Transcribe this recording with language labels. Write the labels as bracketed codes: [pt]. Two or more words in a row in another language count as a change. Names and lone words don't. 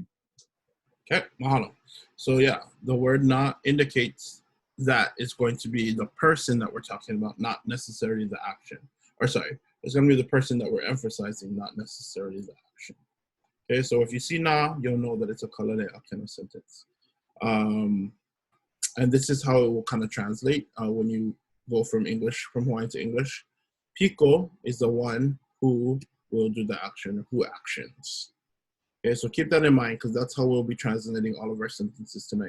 [en] Okay, mahalo. So yeah, the word na indicates that it's going to be the person that we're talking about, not necessarily the action. Or sorry, it's going to be the person that we're emphasizing, not necessarily the action. Okay, so if you see na, you'll know that it's a [haw] Kālele ʻākena [en] sentence. And this is how it will kind of translate when you go from Hawaiian to English. Pico is the one who will do the action, who actions. Okay, so keep that in mind, because that's how we'll be translating all of our sentences tonight.